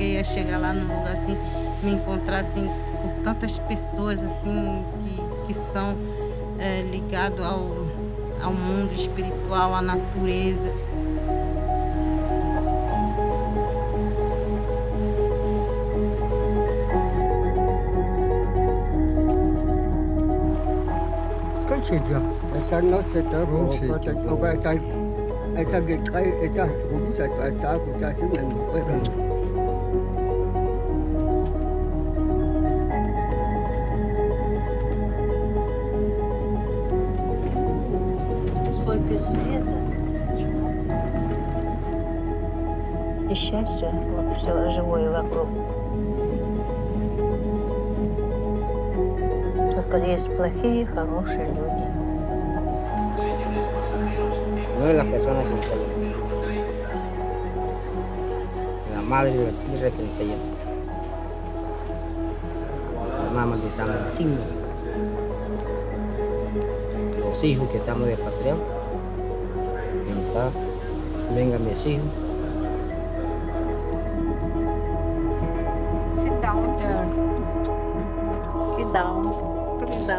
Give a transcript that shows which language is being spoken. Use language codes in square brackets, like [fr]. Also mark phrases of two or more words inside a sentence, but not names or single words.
[pt] chegar lá num lugar assim, me encontrar assim com tantas pessoas assim que são ligadas ao mundo espiritual, à natureza. [es] Esa no se toca, porque toca esa que cae, esa juguisa, esa juguisa, así me mueve. [ru] Сколько света и счастья, все живое вокруг. Только есть плохие и хорошие люди. [es] No de las personas que están allá. La madre de la tierra que está allá. La mamá que estamos encima. Los hijos que estamos despatriados. Vengan mis hijos. [en] Sit down. Sit down. Sit down. Sit down.